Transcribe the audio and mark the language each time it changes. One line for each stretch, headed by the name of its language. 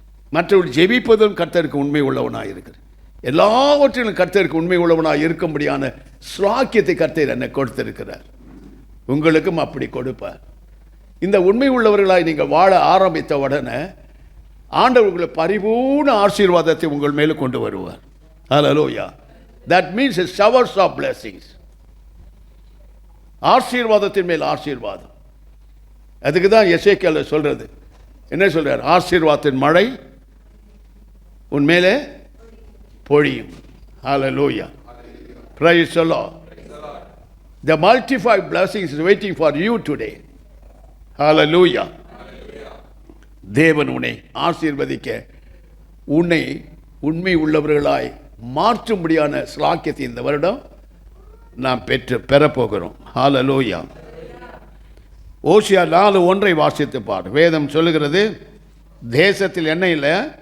Tamil: மற்றவர்கள் ஜெபிப்பதும் கர்த்தருக்கு உண்மை உள்ளவனாக இருக்கிறேன். எல்லாவற்றிலும் கர்த்தருக்கு உண்மை உள்ளவனாக இருக்கும்படியான ஸ்லாக்கியத்தை கர்த்தர் என்னை கொடுத்திருக்கிறார். உங்களுக்கும் அப்படி கொடுப்பார். இந்த உண்மை உள்ளவர்களாய் நீங்கள் வாழ ஆரம்பித்த உடனே ஆண்டவர் உங்களை பரிபூர்ண ஆசீர்வாதத்தை உங்கள் மேலே கொண்டு வருவார். ஹல்லேலூயா.
English: That means a showers of blessings.
Tamil: ஆசீர்வாதத்தின் மேல் ஆசீர்வாதம். அதுக்கு தான் எசேக்கியேல் சொல்றது. என்ன சொல்றார்? ஆசீர்வாதத்தின் மழை உன் மேலே பொழியும். ஹல்லேலூயா.
English: Praise the Lord. The multiplied blessings is waiting for you today. Hallelujah.
Tamil: தேவன் உன்னை ஆசீர்வதிக்க, உன்னை உண்மை உள்ளவர்களாய் மாற்றும்படியான ஸ்லாக்கியத்தை இந்த வருடம் நாம் பெறப்போகிறோம். ஹல்லேலூயா. ஓசியா 4:1 வாசித்து பார். வேதம் சொல்லுகிறது, தேசத்தில் என்ன இல்லை?